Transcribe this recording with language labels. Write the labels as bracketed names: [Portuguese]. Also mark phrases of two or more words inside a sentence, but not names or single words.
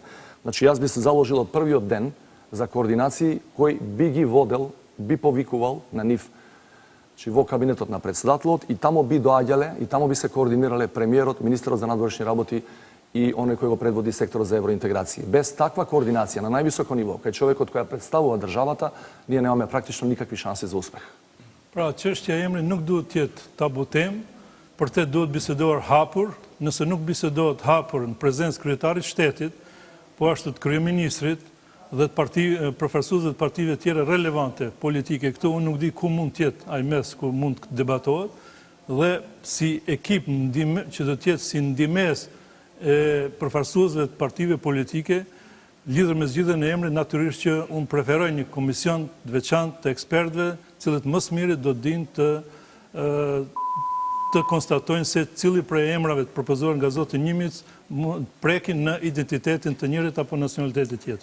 [Macedonian] Значи, јас би се заложил од првиот ден за координации кој би ги водел, би повикувал на нив во кабинетот на председателот и тамо би доаѓале и тамо би се координирале премиерот, министерот за надворешни работи и оној кој го предводи секторот за евроинтеграција. Без таква координација на највисоко ниво, кај човекот кој ја представува државата, ние немаме практично никакви шанси за успех. [Albanian] Pra, çështja e emrit nuk duhet të jetë tabu temë, për te duhet biseduar hapur, nëse nuk bisedohet hapur në prezencë kryetarit shtetit, po ashtu të kryeministrit dhe të përfaqësuesve të partive tjera relevante politike. Këtu unë nuk di ku mund të jetë ai mes ku mund të debatohet, dhe si ekip që do të jetë si ndihmes e përfaqësuesve të partive politike, lidhur me zgjidhjen e emrit, natyrisht që unë preferoj një komision të veçantë të ekspertëve, cilët më së miri do të dinë të konstatojnë se cili prej emrave të propozuar nga zoti Njimic prekin në identitetin të njërit apo nacionalitetit tjetër.